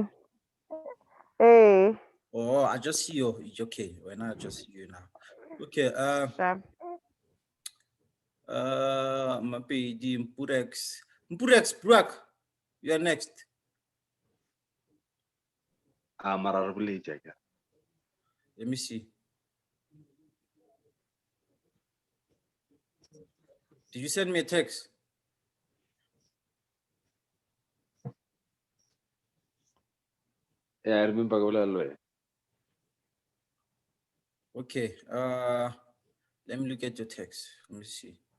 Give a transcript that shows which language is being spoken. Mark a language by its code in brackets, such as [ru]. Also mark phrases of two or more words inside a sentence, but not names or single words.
[en] Hey. Oh, I just see you. It's okay. When I just see you now. Okay. Mapedi Mpurex. Burak, you are next. [nso] mara re boletše akere. [en] Let me see. Did you send me a text? Yeah, I remember [nso] go le. [en] Okay. Let me look at your text. Let me see.